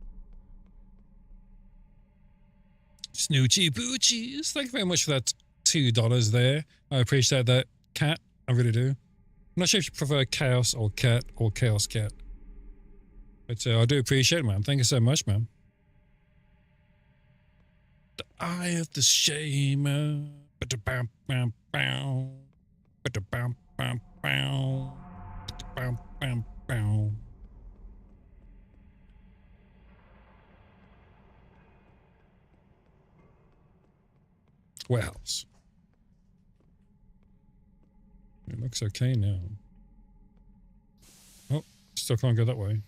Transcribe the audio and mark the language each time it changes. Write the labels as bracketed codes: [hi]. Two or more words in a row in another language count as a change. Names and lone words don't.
[en] Snoochie Boochies. Thank you very much for that $2 there. I appreciate that, Cat. I really do. I'm not sure if you prefer Chaos or Cat or Chaos Cat. But I do appreciate it, man. Thank you so much, man. The eye of the shamer. Ba-da-bam, bam, bam. Ba-da-bam, bam, bam. Ba-da-bam, bam, bam. Warehouse. It looks okay now. Oh, still can't go that way.